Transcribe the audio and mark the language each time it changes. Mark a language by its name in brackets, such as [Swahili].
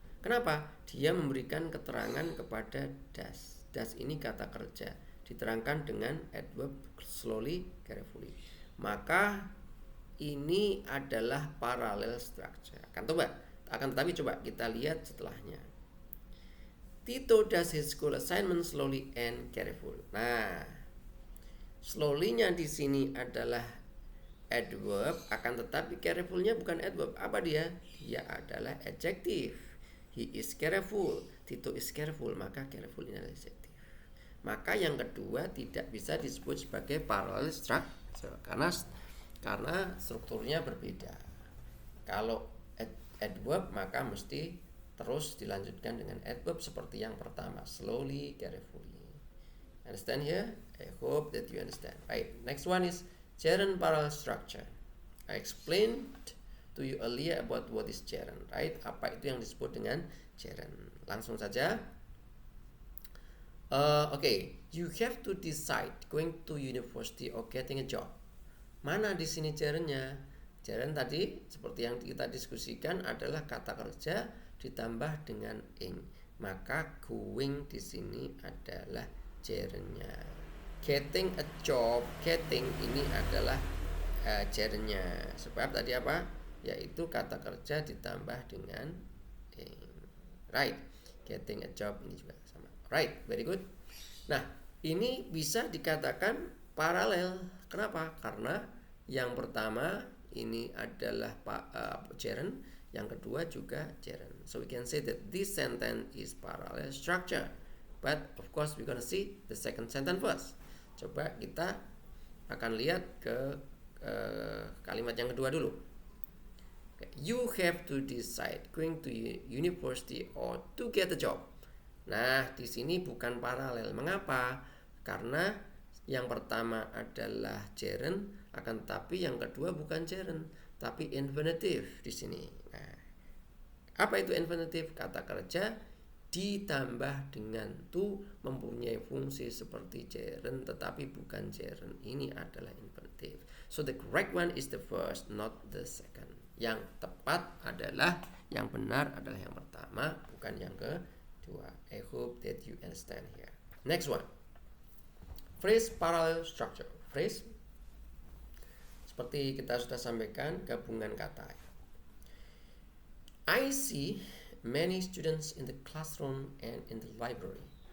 [Indonesian] Kenapa? Dia memberikan keterangan kepada does. Does ini kata kerja, diterangkan dengan adverb slowly, carefully. Maka ini adalah parallel structure. Akan tetapi coba kita lihat setelahnya. [English] Tito does his school assignment slowly and careful. [Indonesian] Nah, slowly-nya di sini adalah adverb, akan tetapi careful-nya bukan adverb. Apa dia? Dia adalah adjective. [English] He is careful. [Indonesian] Tito is careful, maka careful ini adalah adjective. Maka yang kedua tidak bisa disebut sebagai parallel structure karena strukturnya berbeda. Kalau adverb maka mesti terus dilanjutkan dengan adverb seperti yang pertama, slowly, carefully. [English] Understand here? I hope that you understand. Right. Next one is gerund parallel structure. I explained to you earlier about what is gerund, right? [Indonesian] Apa itu yang disebut dengan gerund? Langsung saja. [English] Okay, you have to decide going to university or getting a job. [Indonesian] Mana di sini gerundnya? Gerund tadi seperti yang kita diskusikan adalah kata kerja ditambah dengan ing. Maka going di sini adalah gerundnya. Getting a job, getting ini adalah gerundnya. Sebab tadi apa? Yaitu kata kerja ditambah dengan ing. Right. Getting a job ini juga sama. [English] Right, very good. [Indonesian] Nah, ini bisa dikatakan paralel. Kenapa? Karena yang pertama ini adalah gerund, yang kedua juga gerund. [English] So we can say that this sentence is parallel structure. But of course we're gonna see the second sentence first. [Indonesian] Coba kita akan lihat ke kalimat yang kedua dulu. [English] Okay. You have to decide going to university or to get a job. [Indonesian] Nah, di sini bukan paralel. Mengapa? Karena yang pertama adalah gerund, akan tetapi yang kedua bukan gerund, tapi infinitive di sini. Nah, apa itu infinitive? Kata kerja ditambah dengan to mempunyai fungsi seperti gerund, tetapi bukan gerund. Ini adalah infinitive. [English] So the correct one is the first, not the second. [Indonesian] Yang tepat adalah, yang benar adalah yang pertama, bukan yang kedua. [English] I hope that you understand here. Next one. Phrase parallel structure. [Indonesian] Phrase seperti kita sudah sampaikan, gabungan kata. [English] I see many students in the classroom and in the library.